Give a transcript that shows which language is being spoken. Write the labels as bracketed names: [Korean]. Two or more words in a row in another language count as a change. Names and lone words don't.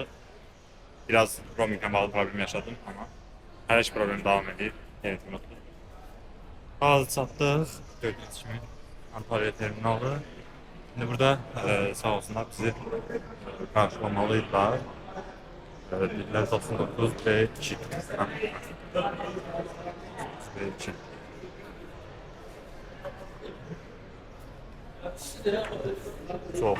[Azerbaijani] Biraz roaminglə bağlı problem yaşadım, amma hər iş problemi davam edir. Hal-hazırda çatdıq. Gördüyünüz kimi Antalya terminalı. [Turkish] Şimdi burada sağ olsunlar bizi karşılamalıydılar. Bilgiler 99 B2. B2. Çok.